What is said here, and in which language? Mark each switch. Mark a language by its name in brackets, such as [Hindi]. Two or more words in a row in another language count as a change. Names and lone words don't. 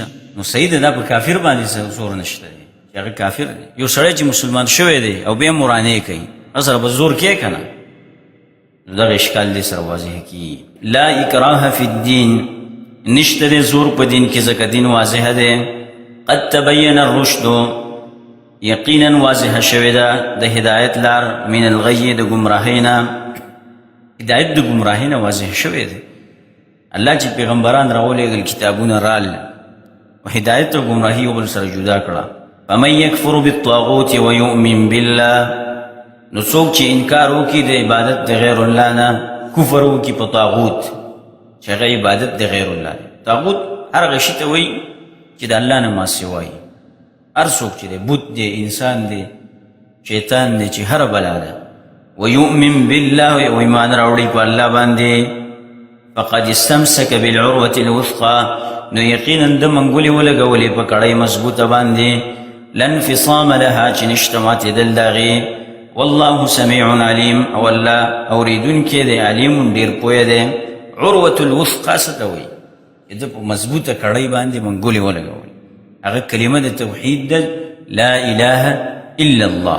[Pashto] نو صحیح ده، دا په کافر باندې زور نشته دی چې هغه کافر دی. یو سړی چې مسلمان شوی دی او بیا مرانې کوي، هغه سره به زور کوې که نه؟ نو دغه اشکال دې سره واضح کېږي. [Arabic] لا اکراه فی الدین، [Pashto] نشته دی زور په دین کې، ځکه دین واضح دی. [Arabic] قد تبین الرشد، [Pashto] یقینا واضح شوې ده د هدایت لار، [Arabic] من الغی، [Pashto] د ګمراهۍ نه. هدایت د ګمراهۍ نه واضح شوې ده. الله چې پیغمبران راولېږل، کتابونه رال، او هدایت او ګمراهي یو بل سره جدا کړه. [Arabic] فمن یکفر بالطاغوت ویؤمن بالله، [Pashto] نو څوک چې انکار وکړي د عبادت د غیر الله نه، کفر وکړي په طاغوت چې هغه عبادت د غیر الله دی. طاغوت هر هغه شي ته وایي چې د الله نه ما سوا وي. هر څوک چې دی، بت دی، انسان دی، شیطان دی، چې هر بلا ده. [Arabic] ویؤمن بالله، [Pashto] و ایمان راوړي په الله باندې. [Arabic] فقد استمسک بالعروة الوثقى، [Pashto] نو یقینا د منګولې ولګولې په کړۍ مضبوطه باندې. [Arabic] لا انفصام لها، [Pashto] چې نشته ماتېدل د هغې. [Arabic] والله سمیع علیم، [Pashto] او الله اورېدونکی دی، علیم ډېر پوهه دی. [Arabic] عروة الوثقى [Pashto] څه ته وایي؟ چې ده په مضبوطه کړۍ باندې منګولې ولګولې. هغه کلمه د توحید ده، [Arabic] لا اله الا الله.